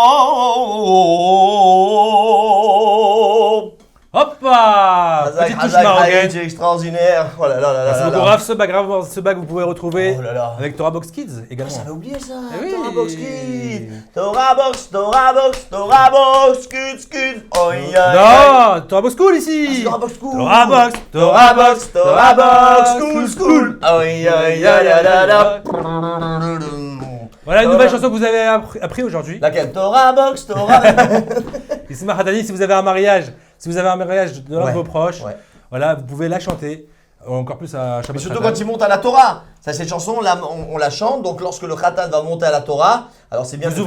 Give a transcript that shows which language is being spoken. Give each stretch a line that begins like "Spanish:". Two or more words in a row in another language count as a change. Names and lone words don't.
French: Hoppa! Hazak, Petite touche hazak, marocaine. Morgan. c'est extraordinaire. Oh là là là Merci là beaucoup, là. Raph. Ce bac, vous pouvez retrouver Oh là là. avec Torah Box Kids également. J'avais oublié ça. Eh oui. Torah Box Kids. Torah Box Kids. Oh, Non, Torah Box School ici. Torah Box School. Torah Box School. Oh, Voilà une nouvelle chanson que vous avez appris aujourd'hui. Laquelle? Torah Box. Isma Haddadi, si vous avez un mariage, de l'un Ouais. de vos proches, Ouais. voilà, vous pouvez la chanter. Encore plus à Shabbat Mais surtout Khatan. quand il monte à la Torah. Ça, cette chanson, on la chante. Donc, lorsque le Khatan va monter à la Torah, alors c'est bien de